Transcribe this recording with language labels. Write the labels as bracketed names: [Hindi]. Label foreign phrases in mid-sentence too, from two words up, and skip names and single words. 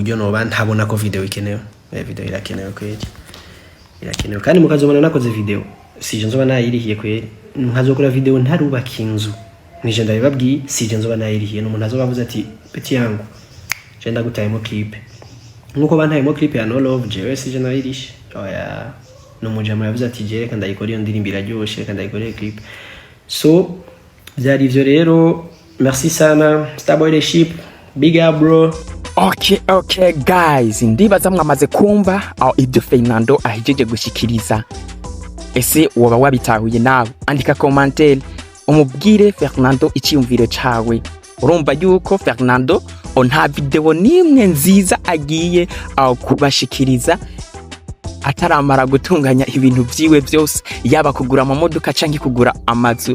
[Rundi] buryo noba ntabona ko video ikenewe video irakenewe kweli irakenewe kandi mukazobona nakoze video sije nzoba nayirihiye kweli nkazokora video ntarubaka inzu nije ndabibabwiye sije nzoba nayirihiye n'umuntu azobavuze ati peti yangu je ndagutayemo clip nkuko bantayemo clip ya No Love jewe sije nayirishe oya n'umujama yavuze ati je reka ndayikora iyo ndirimbo iraryoshe reka ndayikoreye clip. So byari ivyo rero merci sana Starboy leadership [English] big up bro. Okay guys, [Rundi] ndibaza mwamaze kumva aho ibyo Fernando ahijeje gushikiriza. Ese woba wabitahuye nawe? Andika commentaire umubwire Fernando icyumviro cawe. Urumva yuko Fernando nta video nimwe nziza agiye kubashikiriza ataramara gutunganya ibintu byiwe byose, yaba kugura amamodoka canke kugura amazu.